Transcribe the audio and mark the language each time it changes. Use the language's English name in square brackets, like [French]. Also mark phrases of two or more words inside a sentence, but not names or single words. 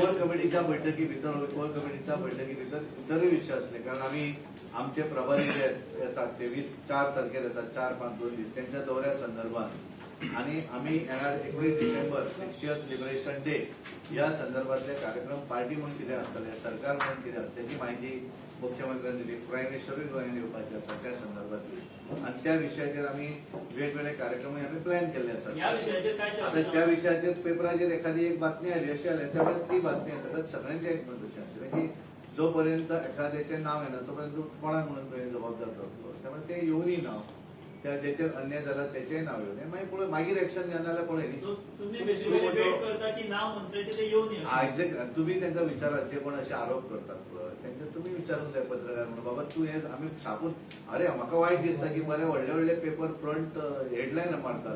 [Marathi] कोर कमिटीच्या बैठकी भितर इतरही विषय असले कारण आम्ही आमचे प्रभारी जे येतात ते 4 तारखेर येतात 4-5 2 दीस त्यांच्या दौऱ्या संदर्भात आणि आम्ही येणार 21 डिसेंबर 60th [English] liberation day [Marathi] या संदर्भातले कार्यक्रम [Konkani] पार्टी म्हणून कितें आसतले सरकार म्हणून कितें आसतले [Marathi] त्याची माहिती मुख्यमंत्र्यांनी दिली. [Konkani] प्रायम मिनिस्टरूय गोंयांत येवपाचे आसा त्या संदर्भातली आणि त्या विशयाचेर आमी वेगवेगळे कार्यक्रमय आमी प्लॅन केल्ले आसात. या विषयाचेर काय आता चर्चा त्या विषयाचेर पेपराचेर [Marathi] एखादी एक बातमी आली अशी आली त्यामुळे ती बातमी येतात [Konkani] सगळ्यांचे एक मत अशें आसलें की जोपर्यंत एखाद्याचें नाव येना तोपर्यंत कोणाक म्हणून तुवें जबाबदार धरतलो. त्यामुळे ते येवनी नाव त्या जेचेर अन्याय जाला तेचेंय नाव येवनी मागीर पळय मागीर एक्शन घेना जाल्यार पळय न्ही. So, तुम्ही बेसिकली वेट करता की नाव मंत्र्याचे ते येऊन एक्झॅक्ट तुम्ही तांकां विचारात जे कोण असे आरोप करतात पळय तेंचे तुम्ही विचारूंक जाय पत्रकार म्हणून बाबा तूं हे आमी छापून अरे म्हाका वायट दिसता की बरे व्हडले व्हडले पेपर फ्रंट हेडलायन मारतात.